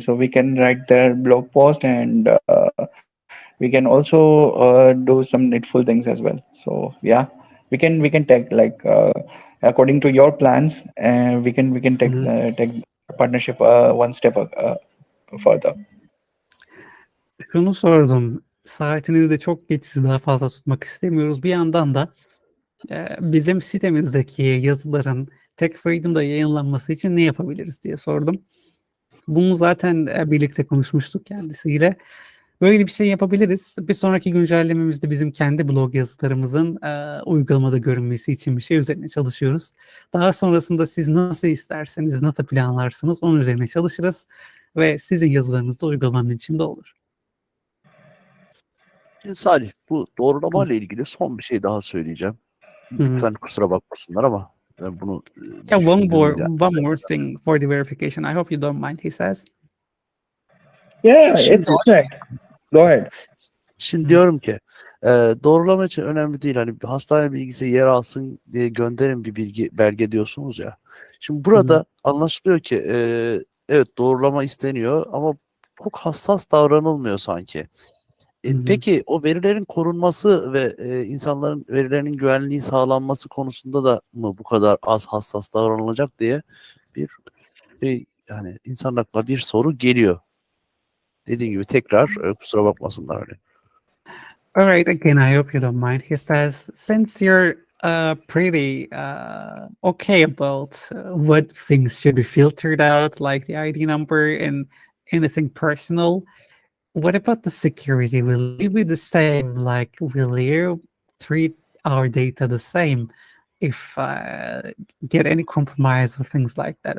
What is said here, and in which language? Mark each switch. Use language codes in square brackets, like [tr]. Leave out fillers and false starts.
[en] So we can write their blog post, and we can also do some needful things as well. So yeah, we can take according to your plans, and we can take partnership one step further. [tr] Şunu sordum. Saatinizi de çok geç sizi daha fazla tutmak istemiyoruz. Bir yandan da bizim sitemizdeki yazıların Tech Freedom'da yayınlanması için ne yapabiliriz diye sordum. Bunu zaten birlikte konuşmuştuk kendisiyle. Böyle bir şey yapabiliriz. Bir sonraki güncellememizde bizim kendi blog yazılarımızın uygulamada görünmesi için bir şey üzerine çalışıyoruz. Daha sonrasında siz nasıl isterseniz, nasıl planlarsınız onun üzerine çalışırız ve sizin yazılarınız da uygulamanın içinde olur. Şimdi Salih, bu doğrulama ile ilgili son bir şey daha söyleyeceğim. Lütfen kusura bakmasınlar ama ben bunu [en] one more thing for the verification. I hope you don't mind, he says. Yeah, it's alright. Go ahead. [tr] Şimdi diyorum ki doğrulama için önemli değil. Hani hastane bilgisi yer alsın diye gönderin bir belge diyorsunuz ya. Şimdi burada anlaşılıyor ki evet doğrulama isteniyor ama çok hassas davranılmıyor sanki. Peki o verilerin korunması ve insanların verilerinin güvenliği sağlanması konusunda da mı bu kadar az hassas davranılacak diye bir yani insan aklına bir soru geliyor. Dediğim gibi tekrar kusura bakmasınlar hani. [en] All right, again, I hope you don't mind. He says, since you're pretty okay about what things should be filtered out, like the ID number and anything personal, what about the security? Will it be the same? Like, will you treat our data the same if get any compromise or things like that?